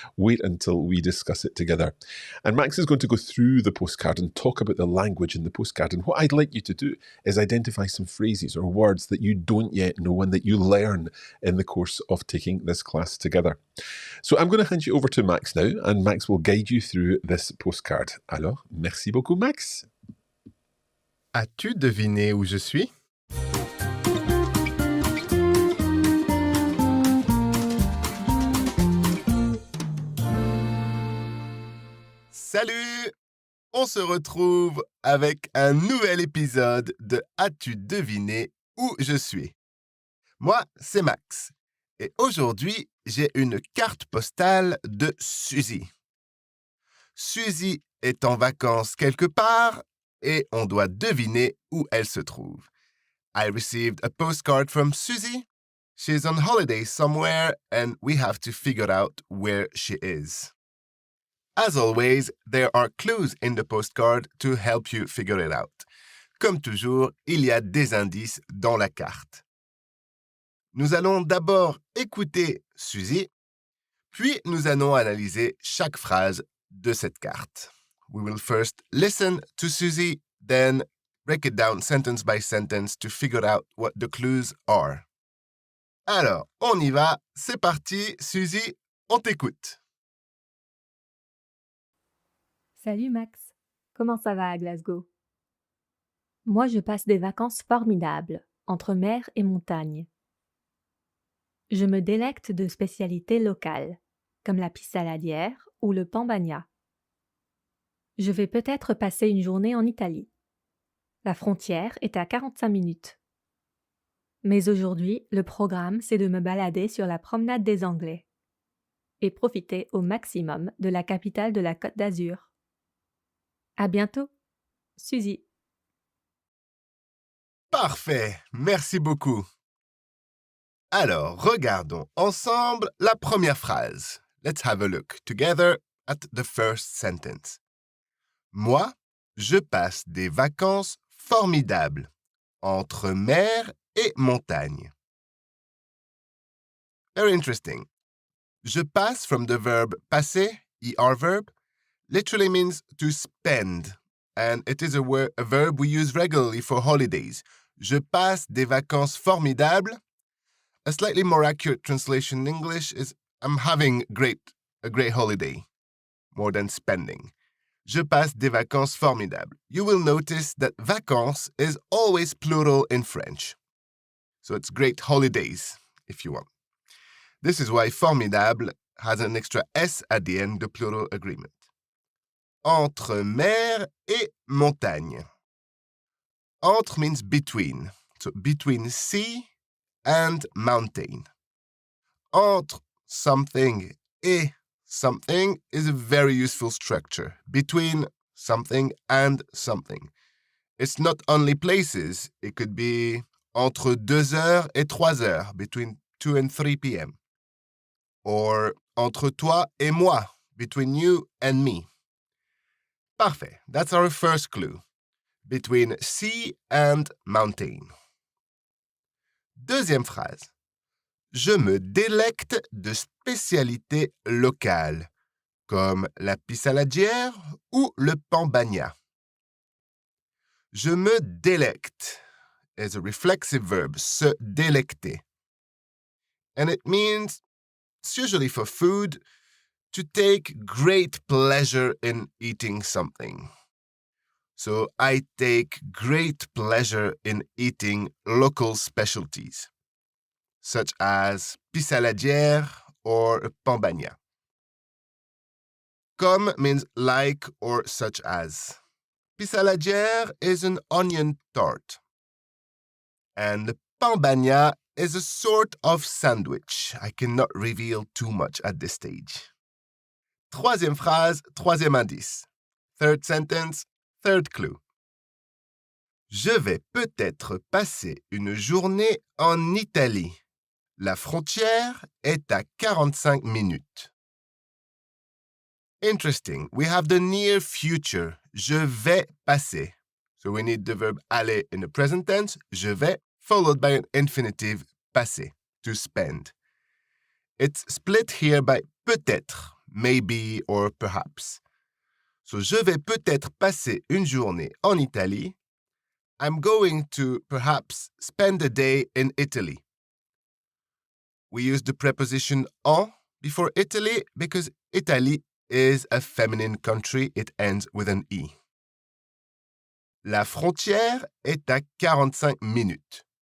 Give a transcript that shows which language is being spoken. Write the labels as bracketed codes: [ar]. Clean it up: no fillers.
[en] Wait until we discuss it together. And Max is going to go through the postcard and talk about the language in the postcard. And what I'd like you to do is identify some phrases or words that you don't yet know and that you learn in the course of taking this class together. So I'm going to hand you over to Max now, and Max will guide you through this postcard. [fr] Alors, merci beaucoup, Max. As-tu deviné où je suis? Salut! On se retrouve avec un nouvel épisode de As-tu deviné où je suis? Moi, c'est Max. Et aujourd'hui, j'ai une carte postale de Suzy. Suzy est en vacances quelque part et on doit deviner où elle se trouve. [en] I received a postcard from Suzy. She's on holiday somewhere and we have to figure out where she is. As always, there are clues in the postcard to help you figure it out. [fr] Comme toujours, il y a des indices dans la carte. Nous allons d'abord écouter Suzy, puis nous allons analyser chaque phrase de cette carte. [en] We will first listen to Suzy, then break it down sentence by sentence to figure out what the clues are. [fr] Alors, on y va, c'est parti, Suzy, on t'écoute. Salut Max, comment ça va à Glasgow? Moi, je passe des vacances formidables, entre mer et montagne. Je me délecte de spécialités locales, comme la pisse saladière ou le pambagna. Je vais peut-être passer une journée en Italie. La frontière est à 45 minutes. Mais aujourd'hui, le programme, c'est de me balader sur la promenade des Anglais et profiter au maximum de la capitale de la Côte d'Azur. À bientôt, Suzy. Parfait, merci beaucoup. Alors, regardons ensemble la première phrase. [en] Let's have a look together at the first sentence. [fr] Moi, je passe des vacances formidables entre mer et montagne. [en] Very interesting. [fr] Je passe [en] from the verb passer, ER verb, literally means to spend, and it is a verb we use regularly for holidays. [fr] Je passe des vacances formidables. [en] A slightly more accurate translation in English is I'm having a great holiday, more than spending. [fr] Je passe des vacances formidables. [en] You will notice that vacances is always plural in French. So it's great holidays, if you want. This is why formidable has an extra S at the end, the plural agreement. [fr] Entre mer et montagne. [en] Entre means between. So between sea and mountain. entre something et something is a very useful structure, between something and something. It's not only places, it could be [fr] entre 2 heures et 3 heures, [en] between 2 and 3 p.m. Or [fr] entre toi et moi, [en] between you and me. [fr] Parfait, [en] that's our first clue. Between sea and mountain. [fr] Deuxième phrase. Je me délecte de spécialités locales, comme la pissaladière ou le pambagna. Je me délecte [en] is a reflexive verb, [fr] se délecter. [en] And it means, it's usually for food, to take great pleasure in eating something. So I take great pleasure in eating local specialties, such as pissaladière or pambagna. Comme means like or such as. Pissaladière is an onion tart. And the pambagna is a sort of sandwich. I cannot reveal too much at this stage. [fr] Troisième phrase, troisième indice. [en] Third sentence, third clue. [fr] Je vais peut-être passer une journée en Italie. La frontière est à 45 minutes. [en] Interesting. We have the near future. [fr] Je vais passer. [en] So we need the verb aller in the present tense, [fr] je vais, [en] followed by an infinitive passer, to spend. It's split here by peut-être, maybe or perhaps. [fr] So je vais peut-être passer une journée en Italie. [en] I'm going to perhaps spend a day in Italy. We use the preposition en before Italy because Italy is a feminine country. It ends with an E. [fr] La frontière est à 45 minutes.